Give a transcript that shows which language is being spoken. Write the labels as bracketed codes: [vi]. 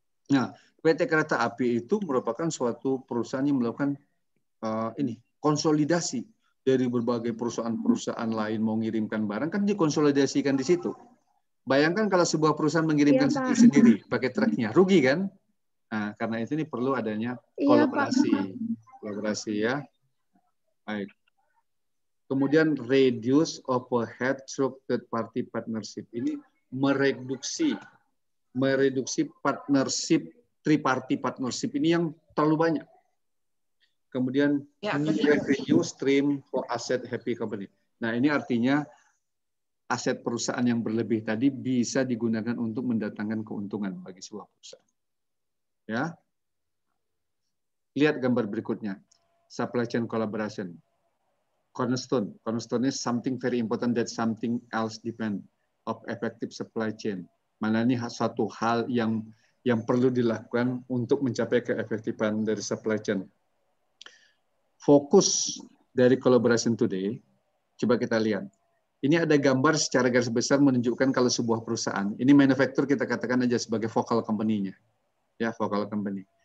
[id] Nah, PT Kereta Api itu merupakan suatu perusahaan yang melakukan konsolidasi dari berbagai perusahaan-perusahaan lain mau mengirimkan barang, kan dikonsolidasikan di situ. Bayangkan kalau sebuah perusahaan mengirimkan sendiri pakai truknya, rugi kan? Nah, karena itu ini perlu adanya kolaborasi. Kolaborasi ya. Baik. Kemudian [en] reduce overhead through third party partnership. [id] Ini mereduksi partnership, triparty partnership ini yang terlalu banyak. Kemudian [en] revenue stream for asset happy company. [id] Nah, ini artinya aset perusahaan yang berlebih tadi bisa digunakan untuk mendatangkan keuntungan bagi sebuah perusahaan. Ya. Lihat gambar berikutnya. [en] Supply chain collaboration. Cornerstone. Cornerstone is something very important that something else depend of effective supply chain. [id] Mana ini suatu hal yang perlu dilakukan untuk mencapai keefektifan dari supply chain. Fokus dari collaboration today, coba kita lihat. Ini ada gambar secara garis besar menunjukkan kalau sebuah perusahaan, ini manufacturer kita katakan aja sebagai focal company-nya. Ya, focal company.